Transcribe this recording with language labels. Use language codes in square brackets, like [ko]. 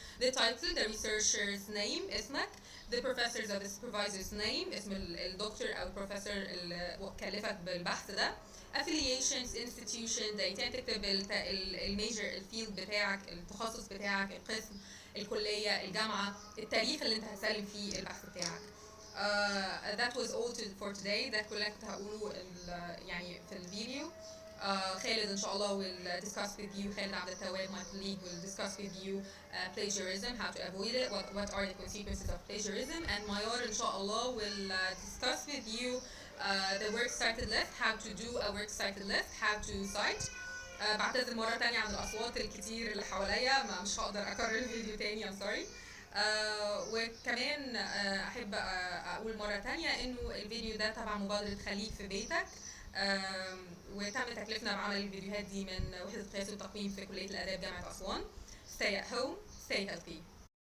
[en] the title, the researcher's name اسمك، the professor's or the supervisor's name [ar] اسم الدكتور او البروفيسور اللي كلفك بالبحث ده. [en] affiliations, institution، [ar] ده تكتب الميجر الفيلد بتاعك، التخصص بتاعك، القسم، الكليه، الجامعه، التاريخ اللي انت هتسلم فيه البحث بتاعك. [en] That was all for today. [ar] ده كل اللي كنت هقوله يعني في الفيديو. [en] خالد [ar] ان شاء الله [en] will discuss with you. خالد عبد التواب my colleague will discuss with you plagiarism, how to avoid it, what are the consequences of plagiarism, and Mayar ان شاء الله will discuss with you the works cited list, how to do a works cited list, how to cite. [ar] بعتذر مرة تانية عن الأصوات الكتير اللي حواليا، مش هقدر أكرر الفيديو تاني، [en] I'm sorry. [ar] وكمان أحب أقول مرة تانية إنه الفيديو ده تبع مبادرة خليك في بيتك، وتم تكليفنا بعمل الفيديوهات دي من وحدة قياس والتقويم في كلية الآداب جامعة أسوان. [en] Stay at home, stay healthy.